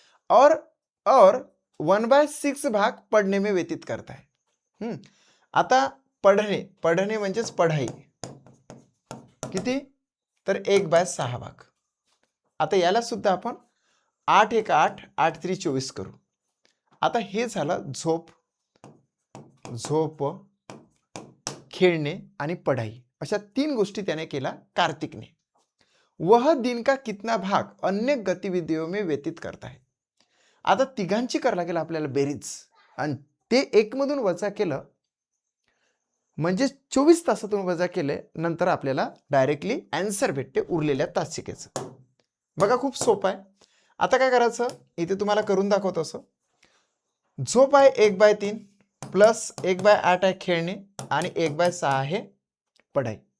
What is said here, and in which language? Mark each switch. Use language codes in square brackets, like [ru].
[hi] और 1/6 भाग पढ़ने में व्यतीत करता है. [mr] आता पढ़णे म्हणजेच पढ़ाई किती, तर 1/6 भाग. आता याला सुद्धा आपण 8 1 8 8 3 24 करू. आता हे झालं झोप, खेळणे आणि पढ़ाई, अशा 3 गोष्टी त्याने केला कार्तिकने. [hi] वह दिन का कितना भाग अन्य गतिविधियों में व्यतीत करता है. [mr] आता तिघांची करायला लागेल आपल्याला बेरीज, आणि ते 1 मधून वजा केलं म्हणजे 24 तासातून वजा केले नंतर आपल्याला डायरेक्टली आन्सर भेटते उरलेल्या तासिकेचं. बघा खूप सोपं आहे. आता काय करायचं, इथे तुम्हाला करून दाखवतो. असं झोप आहे 1/3 प्लस 1/8 आहे खेळणे आणि 1/6 आहे पढाई.